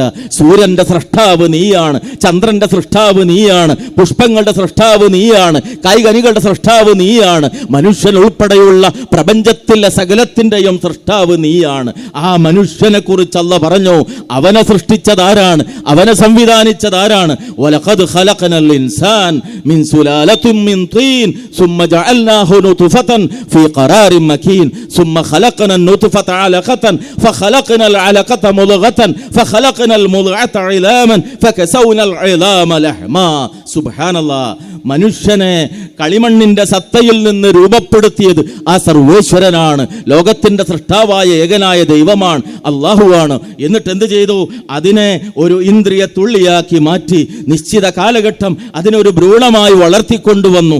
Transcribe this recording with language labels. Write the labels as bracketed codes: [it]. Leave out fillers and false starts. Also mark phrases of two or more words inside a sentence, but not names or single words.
[ml] സൂര്യന്റെ സൃഷ്ടാവ് നീയാണ്, ചന്ദ്രന്റെ സൃഷ്ടാവ് നീയാണ്, പുഷ്പങ്ങളുടെ സൃഷ്ടാവ് നീയാണ്, കായ്കനികളുടെ സൃഷ്ടാവ് നീയാണ്, മനുഷ്യൻ ഉൾപ്പെടെയുള്ള പ്രപഞ്ചത്തിലെ സകലത്തിന്റെയും സൃഷ്ടാവ് നീയാണ്. ആ മനുഷ്യനെ കുറിച്ച് അല്ലാഹു പറഞ്ഞു, അവനെ സൃഷ്ടിച്ചതാരാണ്, അവനെ സംവിധാനിച്ചതാരാണ്? [ar] ولقد خلقنا الإنسان من سلالة من طين ثم جعلناه نطفة في قرار مكين ثم خلقنا النطفة علقة فخلقنا العلقة مضغة فخلقنا المضغة عظاما فكسونا العظام لحما. سبحان الله. [ml] മനുഷ്യനെ കളിമണ്ണിന്റെ സത്തയിൽ നിന്ന് രൂപപ്പെടുത്തിയത് ആ സർവേശ്വരനാണ്. ലോകത്തിന്റെ സൃഷ്ടാവായ ഏകനായ ദൈവമാണ്, അല്ലാഹുവാണ്. എന്നിട്ട് എന്ത് ചെയ്തു? അതിനെ ഒരു ഇന്ദ്രിയ തുള്ളിയാക്കി മാറ്റി. നിശ്ചിത കാലഘട്ടം അതിനൊരു ഭ്രൂണമായി വളർത്തിക്കൊണ്ടുവന്നു.